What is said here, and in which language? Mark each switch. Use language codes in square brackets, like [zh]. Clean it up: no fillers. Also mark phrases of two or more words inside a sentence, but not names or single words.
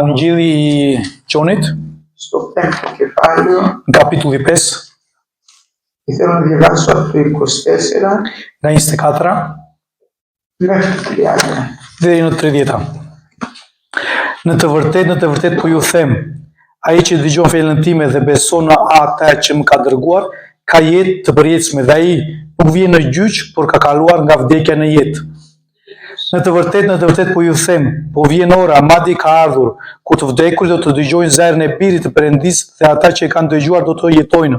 [sq] Vangeli i Gjonit, [el] στο πέμπτο κεφάλαιο, [sq] në kapitulli 5, [el] και θέλω να διαβάσω από το 24 [sq] nga 24 [el] μέχρι το 30. [sq] deri në 30. Në të vërtet po ju them, ai që dëgjon fjalën time dhe beson në atë që më ka dërguar, ka jetë të përjetshme dhe ai nuk vjen në gjyq, por ka kaluar nga vdekja në jetë. Në të vërtet po ju them, po vjen ora, madje ka ardhur, ku të vdekurit do të dëgjojnë zërin e birit të Perëndisë dhe ata që e kanë dëgjuar do të jetojnë.